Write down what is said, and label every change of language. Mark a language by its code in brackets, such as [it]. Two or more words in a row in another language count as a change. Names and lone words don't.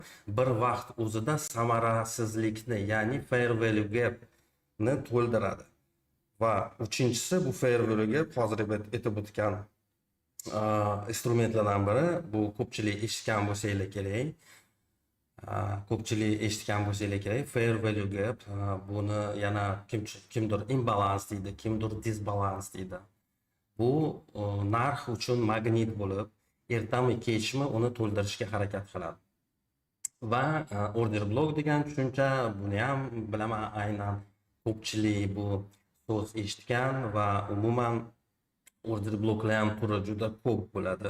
[uz] bir vaqt o'zida samarasizlikni, ya'ni [en] fair value gap [uz] ni to'ldiradi. Va uchinchisi bu [en] fair value gap [uz] hozir aytib o'tgan instrumentlardan biri. Bu ko'pchilik eshitgan bo'lsanglar kerak. Ko'pchilik eshitgan bo'lsanglar kerak. [en] Fair value gap [uz] buni yana kimdir imbalans deydi, kimdir disbalans deydi. Bu narx uchun magnit bo'lib, ertami kechmi uni to'ldirishga harakat qiladi. Va [en] order block [uz] degan tushuncha, buni ham bilaman, aynan ko'pchilik bu so'z eshitgan va umuman [en] order blocklar [uz] ham turi juda ko'p bo'ladi.